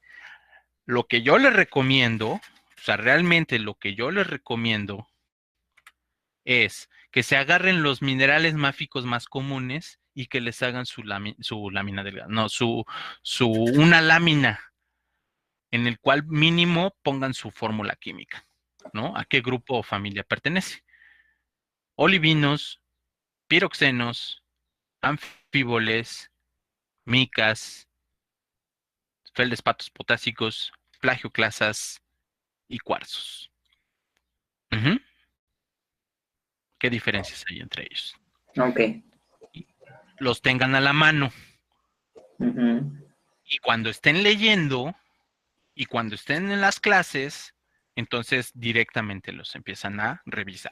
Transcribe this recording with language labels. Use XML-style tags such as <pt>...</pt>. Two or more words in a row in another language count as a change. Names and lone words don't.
<es>Lo que yo les recomiendo, o sea, realmente lo que yo les recomiendo es que se agarren los minerales máficos más comunes y que les hagan su lámina delgada, no, una lámina en el cual mínimo pongan su fórmula química, ¿no? ¿A qué grupo o familia pertenece? Olivinos, piroxenos, anfíboles, micas, feldespatos potásicos, plagioclasas y cuarzos. Ujú. ¿Qué diferencias hay entre ellos? Ok. Los tengan a la mano Ujú. y cuando estén leyendo y cuando estén en las clases, entonces directamente los empiezan a revisar.</es>